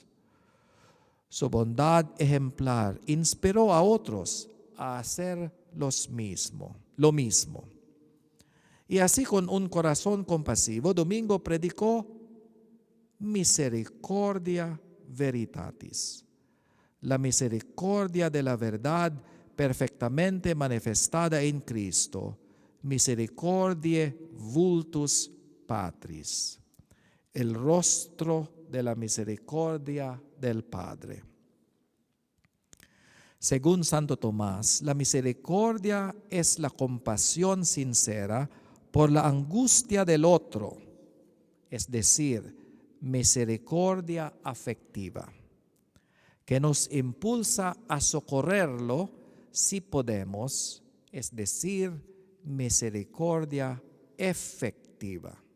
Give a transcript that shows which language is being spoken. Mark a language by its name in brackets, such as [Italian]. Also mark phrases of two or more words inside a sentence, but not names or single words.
[Spanish] Su bondad ejemplar inspiró a otros a hacer lo mismo. Y así, con un corazón compasivo, Domingo predicó [Latin] misericordia veritatis, [Spanish] la misericordia de la verdad perfectamente manifestada en Cristo, [Latin] misericordiae vultus patris, [Spanish] el rostro de la misericordia del Padre. Según Santo Tomás, la misericordia es la compasión sincera por la angustia del otro, es decir, misericordia afectiva, que nos impulsa a socorrerlo si podemos, es decir, misericordia efectiva.